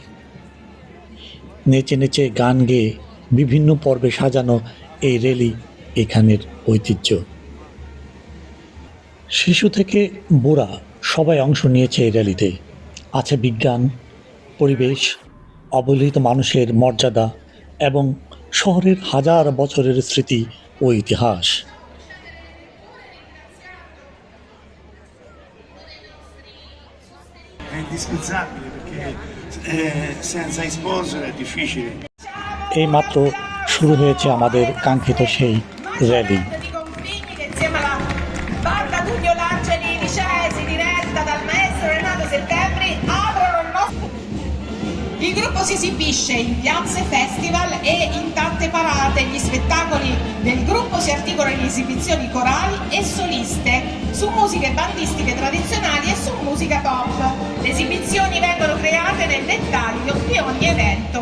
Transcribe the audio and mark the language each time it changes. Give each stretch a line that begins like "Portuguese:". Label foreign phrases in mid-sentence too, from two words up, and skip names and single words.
Bangla: নেচে নেচে গান গেয়ে বিভিন্ন পর্বে সাজানো এই র্যালি এখানের ঐতিহ্য। শিশু থেকে বুড়া সবাই অংশ নিয়েছে এই র্যালিতে। আছে বিজ্ঞান, পরিবেশ, অবহেলিত মানুষের মর্যাদা এবং শহরের হাজার বছরের স্মৃতি ও ইতিহাস।
Italian: È indispensabile perché senza i sponsor è difficile.
Bangla: এইমাত্র শুরু হয়েছে আমাদের কাঙ্ক্ষিত সেই র্যালি।
Italian: Di Confini che insieme alla banda Tullio Lanceli Vicesi diretta dal maestro Renato Settembri aprono il nostro. Il gruppo si esibisce in piazze, festival e in tante parate. Gli spettacoli del gruppo si articolano in esibizioni corali e soliste su musiche bandistiche tradizionali e su musica pop. Le esibizioni vengono create nel dettaglio di ogni evento.